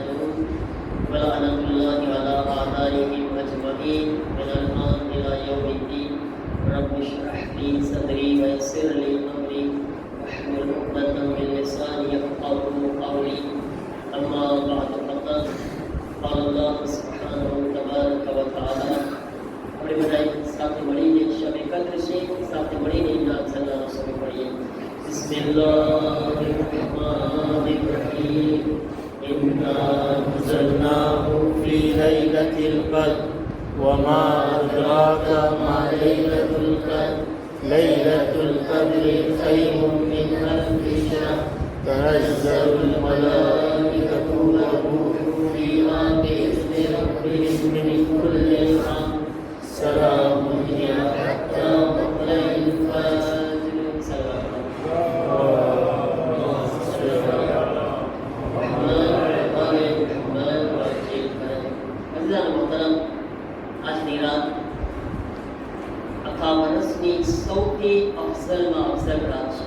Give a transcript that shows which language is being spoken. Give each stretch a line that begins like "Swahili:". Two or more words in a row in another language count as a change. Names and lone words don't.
Arabic: ولعنة الله على أعدائهم أجمعين من الآن إلى يوم الدين رب اشرح لي صدري ويسر لي أمري واحلل عقدة من لساني يفقهوا قولي أما بعد فقد قال الله سبحانه تبارك وتعالى
Gujarati: આપણે બધા સાથે મળીને શબે કદ્ર છે સાથે મળીને નામ સલ્લાહ રસૂલ પઢીએ
Arabic: બિસ્મિલ્લાહિર્રહમાનિર્રહીમ إنا أنزلناه في ليلة القدر وما أدراك ما ليلة القدر ليلة القدر خير من ألف شهر تنزل الملائكة والروح فيها بإذن ربهم من كل أمر سلام هي حتى مطلع الفجر سلام
Gujarati: આજની રાત આખા વર્ષની સૌથી અફઝલમાં અફઝલ રાત છે.